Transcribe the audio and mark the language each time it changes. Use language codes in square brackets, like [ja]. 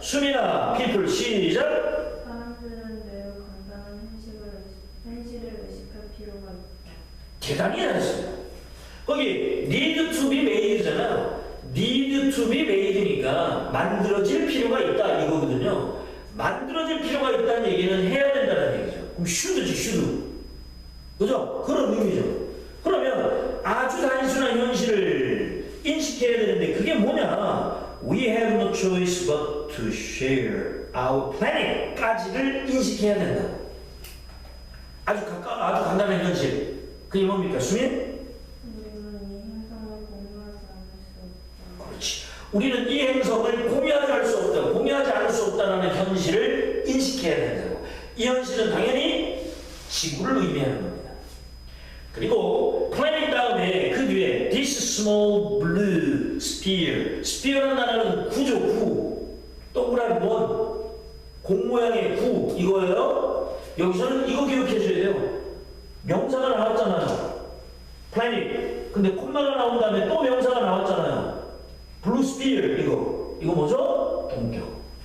[ko] 수민아, people 시작. 사람들은 매우 간단한 현실을 의식할 필요가 있다. 대단히 잘했습니다. 거기 [en] need to be made [ko] 잖아요. [en] need to be made [ko] 니까 만들어질 필요가 있다 이거거든요. 만들어질 필요가 있다는 얘기는 해야 된다는 얘기죠. 그럼 should지 should. 그죠? 그런 의미죠. 그러면 아주 단순한 현실을 인식해야 되는데 그게 뭐냐? [en] We have no choice but to share our planet까지를 [ko] 인식해야 된다. 아주 간단한 현실. 그게 뭡니까? 수민? 우리는 이 행성을 공유하지 않을 수 없다. 그렇지. 우리는 이 행성을 공유하지 않을 수 없다. 공유하지 않을 수 없다는 현실을 인식해야 된다고. 이 현실은 당연히 지구를 의미하는 겁니다. 그리고 planet 다음에 그 뒤에 [en] this small blue sphere. [ko] sphere라는 단어는 구죠, 구. 동그란 원. 공 모양의 구. 이거예요. 여기서는 이거 기억해 줘야 돼요. 명사가 나왔잖아요. planet. 근데 콤마가 나온 다음에 또 명사가 나왔잖아요. blue sphere. 이거 뭐죠? 동격.